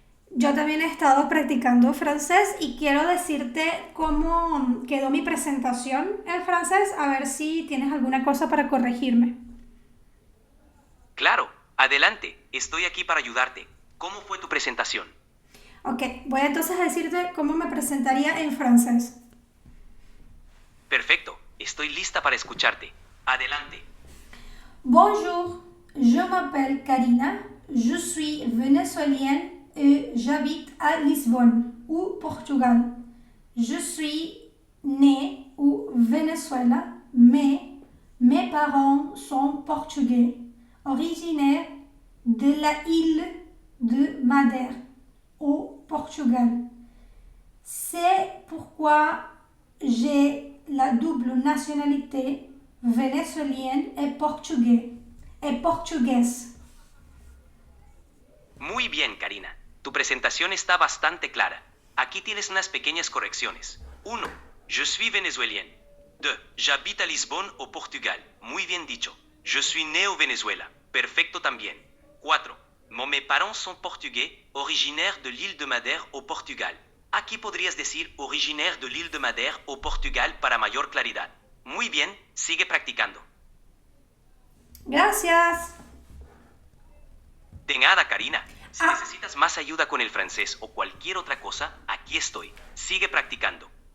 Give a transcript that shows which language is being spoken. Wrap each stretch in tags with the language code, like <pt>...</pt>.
<es>Yo también he estado practicando francés y quiero decirte cómo quedó mi presentación en francés, a ver si tienes alguna cosa para corregirme. Claro, adelante. Estoy aquí para ayudarte. ¿Cómo fue tu presentación? Ok, voy entonces a decirte cómo me presentaría en francés. Perfecto. Estoy lista para escucharte. Adelante.</es> <fr>Bonjour, je m'appelle Karina, je suis vénézuélienne et j'habite à Lisbonne, au Portugal. Je suis né au Venezuela, mais mes parents sont portugais, originaires de la île de Madère, au Portugal. C'est pourquoi j'ai la double nationalité vénézuélienne et portugaise.</fr> <es>Muy bien, Karina. Tu presentación está bastante clara. Aquí tienes unas pequeñas correcciones.</es> <fr>1. Je suis vénézuélien. 2. J'habite à Lisbonne, au Portugal.</fr> <es>Muy bien dicho.</es> <fr>Je suis né au Venezuela.</fr> <es>Perfecto también. 4.</es> <fr>Mes parents sont portugais, originaires de l'île de Madère, au Portugal.</fr> <es>Aquí podrías decir</es> <fr>originaire de l'île de Madère, au Portugal,</fr> <es>para mayor claridad. Muy bien, sigue practicando. Gracias. De nada, Karina. Si necesitas más ayuda con el francés o cualquier otra cosa, aquí estoy. Sigue practicando.</es>